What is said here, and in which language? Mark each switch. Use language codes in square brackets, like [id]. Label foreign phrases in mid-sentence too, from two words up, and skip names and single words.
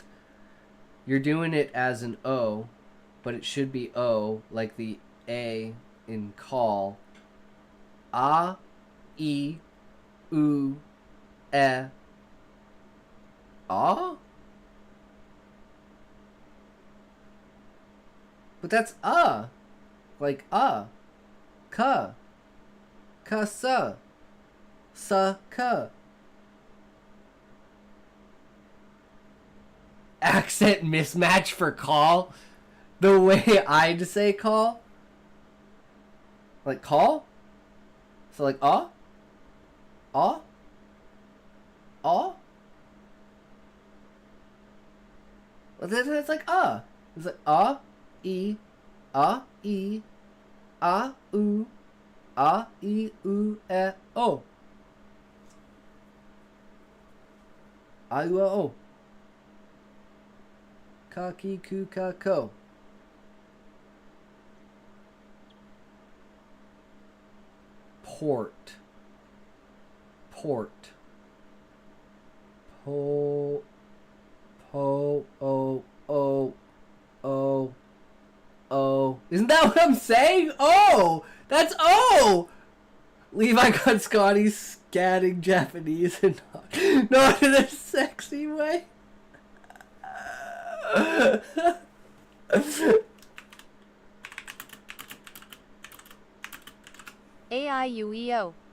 [en] You're doing it as an O, but it should be O, like the A in call. [ja] A, I, U, E, A? [en] But that's like ka, sa, ka. Accent mismatch for call? The way I'd say call? Like call? So like Well, then it's like It's like e, e, u, e, u, e, o. [ja] I, u, o. Ka, ki, ku, ka, ko. [en] Port. Port. [ja] Po, o, o. [en] Isn't that what I'm saying? Oh! That's O! Levi got Scotty scatting Japanese and not in a sexy way. [ja] AIUEO.